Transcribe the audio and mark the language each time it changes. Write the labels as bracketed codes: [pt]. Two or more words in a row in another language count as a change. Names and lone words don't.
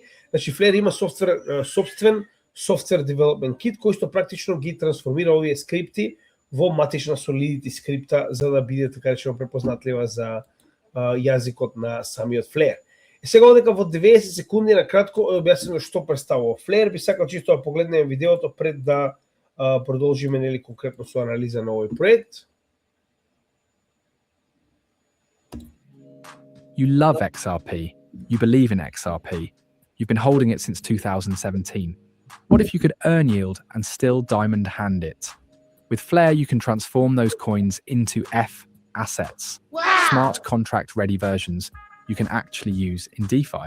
[mk] Значи Flare има собствен [en] software development kit [mk] кој што практично ги трансформира овие скрипти во матична Solidity скрипта за да биде така речено препознатлива за јазикот на самиот Flare. И сега дека во 90 секунди на кратко објаснено што представува Flare, би сакал чисто да погледнеме видеото пред да продолжиме нели конкретно со анализа на овој проект. [en] You love XRP. You believe in XRP. You've been holding it since 2017. What if you could earn yield and still diamond hand it? With Flare, you can transform those coins into F assets, smart contract ready versions you can actually use in DeFi.